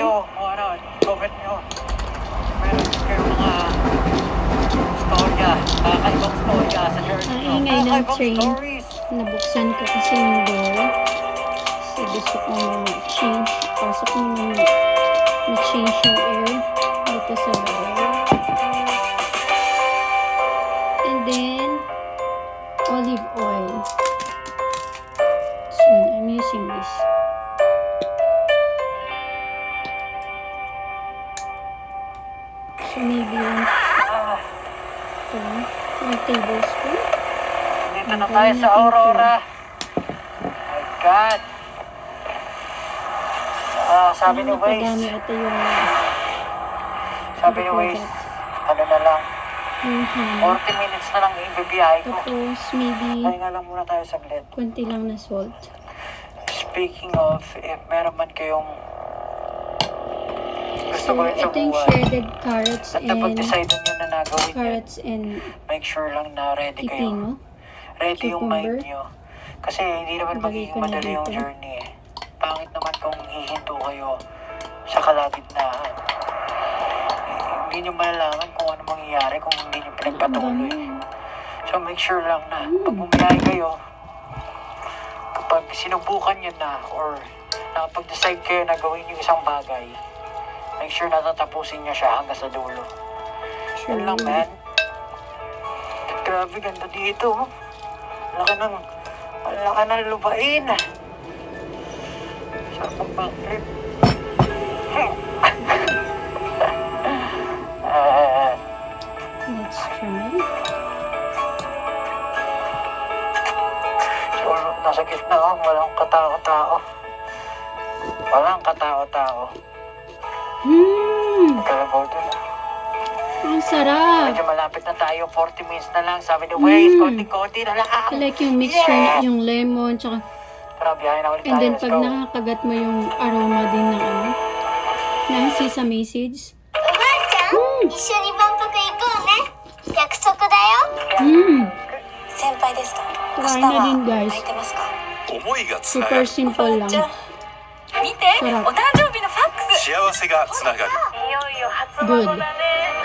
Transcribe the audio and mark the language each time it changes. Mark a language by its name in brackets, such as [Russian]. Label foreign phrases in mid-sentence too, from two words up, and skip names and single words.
[Filipino] kayo, kung ano, comment nyo. Meron kayo mga storya, kakaibang storya sa church Ang nyo. ingay ng Kakaibang train. stories. Nabuksan ko kasi yung door. Kasi gusto ko change. Pasok ko na-change yung air dito sa door. [English] And then, olive oil. So, I'm using this. So, maybe one tablespoon. [Filipino] Dito na tayo sa Aurora. [English] My God. [Filipino] Sabi ni Napadami Waze, ito yung sabi ni Waze, ano na lang, yung ham. 40 minutes na lang ibibiyahe ko. Tapos, maybe Pahinga lang muna tayo saglit. konti lang na salt. [English] Speaking of, if [Filipino] meron man kayong gusto So, ko rin sa ito yung buhay, [English] shredded carrots [Filipino] at napag-decide nyo na nagawin yun, [English] carrots and make sure [Filipino] lang na ready kayo. pipino. Ready yung mind Cucumber. nyo. Kasi hindi naman Lagay magiging ko na madali yung dito. journey eh. Pangit naman kung hihinto kayo sa kalagitnaan. Hindi nyo malalaman kung ano mangyayari kung hindi nyo pinagpatuloy. So [English] make sure [Filipino] lang na pag bumiyahe kayo, kapag sinubukan nyo na or nakapag-decide kayo na gawin yung isang bagay, [English] make sure [Filipino] na tatapusin nyo siya hanggang sa dulo. Yun lang, man. Grabe, ganda dito. Oh. Laki ng lupain. Sarap ang backflip. [English] Let's try. [Filipino] So, nasa gitna ako, walang katao-tao. Walang katao-tao. Kalabaw dun. Ang sarap! Medyo malapit na tayo, 40 minutes na lang. Sabi ni Waze, konti-konti na lang. [English] I like yung mixture, Yeah! [Filipino] yung lemon, tsaka, Tara, biyahe na ulit and tayo. then Let's pag go. nakakagat mo yung aroma din ng ng sesame seeds. [Japanese] おばあちゃん、一緒に万博行こうね。約束だよ。先輩ですか？明 [Filipino] Kain [Japanese] 日 [Filipino] na [Japanese] は [Filipino] din, guys. [Japanese] 空いてますか？思いがつなが [Filipino] Super [Japanese] る [Filipino] simple lang. [Japanese] 見て、 [Filipino] sarap. [Japanese] お誕生日のファックス。幸せがつながる Good.